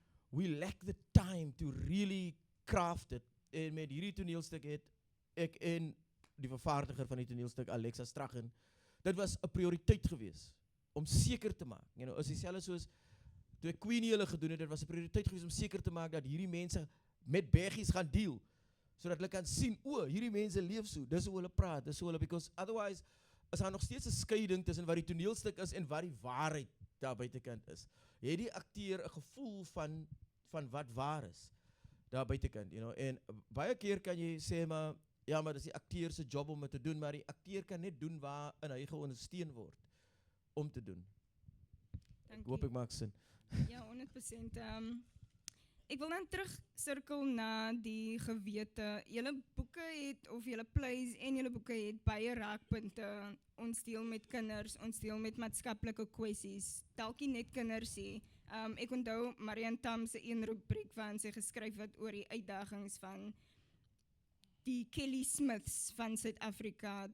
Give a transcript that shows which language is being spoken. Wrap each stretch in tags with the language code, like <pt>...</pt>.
<en>We lack the time to really craft it.</en> <af>En met hierdie toneelstuk het ek en die vervaardiger van die toneelstuk, Alexa Strachan, dit was 'n prioriteit gewees, om seker te maak, is dieselfde soos, toe ek Queenie hulle gedoen het, dit was 'n prioriteit gewees om seker te maak, dat hierdie mense met beggies gaan deel, sodat hulle kan sien, hierdie mense leef so, dis hoe hulle praat, dis hoe hulle,</af> <en>because otherwise,</en> <af>is daar nog steeds 'n skeiding tussen wat die toneelstuk is, en wat die waarheid daar buitekant is. Het die akteur 'n gevoel van wat waar is, daar buitekant, en baie keer kan jy sê, maar dis die akteur se job om dit te doen, maar die akteur kan net doen waarin hy geondersteun word, om te doen. Ek hoop ek maak sin. Ja, 100%. Ek wil dan terug sirkel na die gewete. Julle boeke het, of julle plays en julle boeke het baie raakpunte. Ons deel met kinders, ons deel met maatskaplike kwessies. Dalk nie net kinders sê. Ek onthou Marian Tam se een rubriek waarin sy geskryf het oor die uitdagings van die Kelly Smiths van Suid-Afrika.</af>